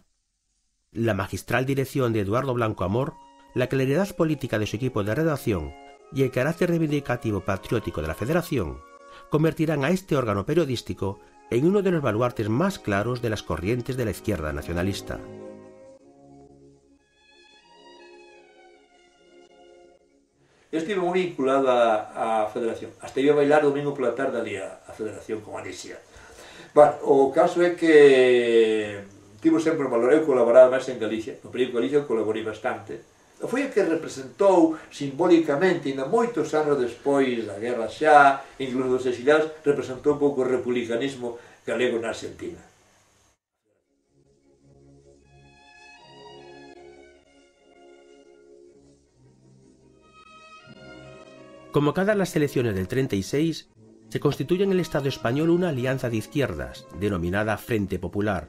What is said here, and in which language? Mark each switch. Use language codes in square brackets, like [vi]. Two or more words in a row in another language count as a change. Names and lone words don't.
[es] La magistral dirección de Eduardo Blanco Amor, la claridad política de su equipo de redacción y el carácter reivindicativo patriótico de la Federación convertirán a este órgano periodístico en uno de los baluartes más claros de las corrientes de la izquierda nacionalista. [gl] Eu estive moi vinculado á Federación. Hasta iba a bailar domingo pola tarde ali a Federación con Alicia. Bueno, o caso é que tivo sempre un valor. Eu colaboraba máis en Galicia. No periódico Galicia colaborei bastante. Foi o que representou simbólicamente, ainda moitos anos despois da guerra xa, incluso dos exiliados, representou un pouco o republicanismo galego na Argentina. [es] Convocadas las elecciones del 36, se constituye en el Estado español una alianza de izquierdas, denominada Frente Popular.